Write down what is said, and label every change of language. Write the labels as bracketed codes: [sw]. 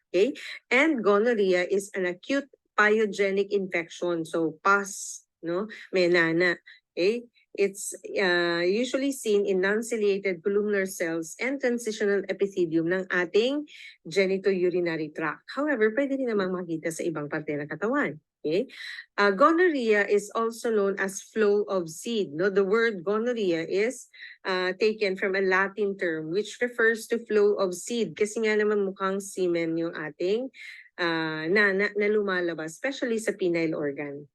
[en] Okay, and gonorrhea is an acute pyogenic infection. So pus, no, menana. Okay, it's usually seen in non-ciliated columnar cells and transitional epithelium [tl] ng ating [en] genitourinary tract. [tl] However, pwede rin namang makita sa ibang parte ng katawan. Okay. [en] Gonorrhea is also known as flow of seed. No, the word gonorrhea is taken from a Latin term which refers to flow of seed. [tl] Kasi nga naman mukhang semen yung ating na lumalabas, especially sa penile organ.